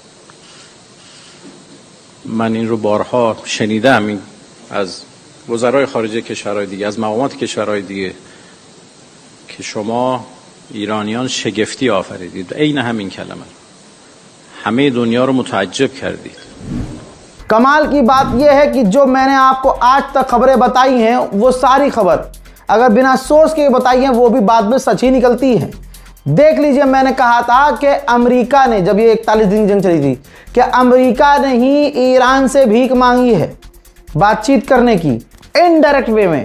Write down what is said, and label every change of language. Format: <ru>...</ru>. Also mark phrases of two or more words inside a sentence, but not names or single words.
<fa>من این رو بارها شنیدم از وزرای خارجه کشورهای دیگه، از مقامات کشورهای دیگه، که شما ایرانیان شگفتی آفریدید و عین همین کلمه همه دنیا رو متعجب کردید.</fa> <hi>कमाल की बात यह है कि जो मैंने आपको आज तक खबरें बताई हैं वो सारी खबर अगर बिना सोर्स के बताई हैं वो भी बाद में सच ही निकलती है। देख लीजिए, मैंने कहा था कि अमेरिका ने, जब ये 41 दिन जंग चली थी, कि अमेरिका ने ही ईरान से भीख मांगी है बातचीत करने की</hi> <en>indirect way</en> <hi>में।</hi>